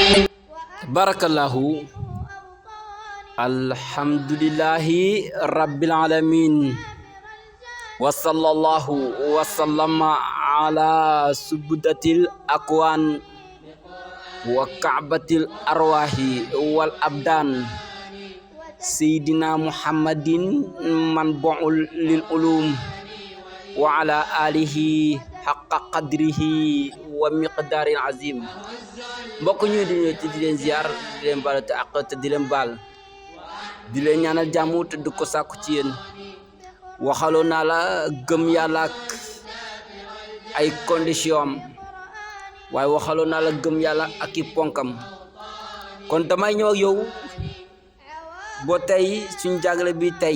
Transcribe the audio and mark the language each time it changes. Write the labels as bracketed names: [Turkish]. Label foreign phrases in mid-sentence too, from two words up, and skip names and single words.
[Arabic] بارك الله الحمد لله رب العالمين وصلى الله وسلم على سبدة الأكوان وكعبة الأرواح والأبدان سيدنا محمد منبع للعلوم وعلى آله حق قدره ومقدار عظيم [Wolof] mbokk ñu di leen ziar di leen baal te ak te di leen baal di leen ñaanal jàmm te di ko sàkku ci yéen waxaloo naa la gëm yàlla ak ay condition am waaye waxaloo naa la gëm yàlla ak i ponkam kon damay ñëw ak yow boo tey suñ jàngale bi